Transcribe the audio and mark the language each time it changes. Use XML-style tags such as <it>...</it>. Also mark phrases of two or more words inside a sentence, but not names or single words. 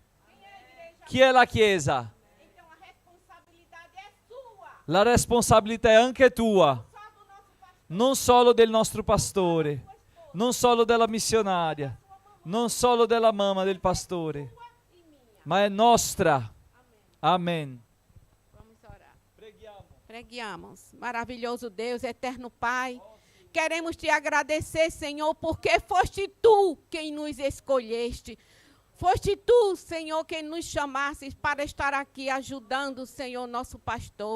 <it>Chi è la Chiesa? La responsabilità è anche tua, non solo del nostro pastore, non solo della missionaria, non solo della mamma del pastore, ma è nostra.</it> <pt>Amém. Vamos orar. Preguiamos. Maravilhoso Deus, eterno Pai. Queremos te agradecer, Senhor, porque foste tu quem nos escolheste. Foste tu, Senhor, quem nos chamasses para estar aqui ajudando, Senhor, nosso pastor.</pt>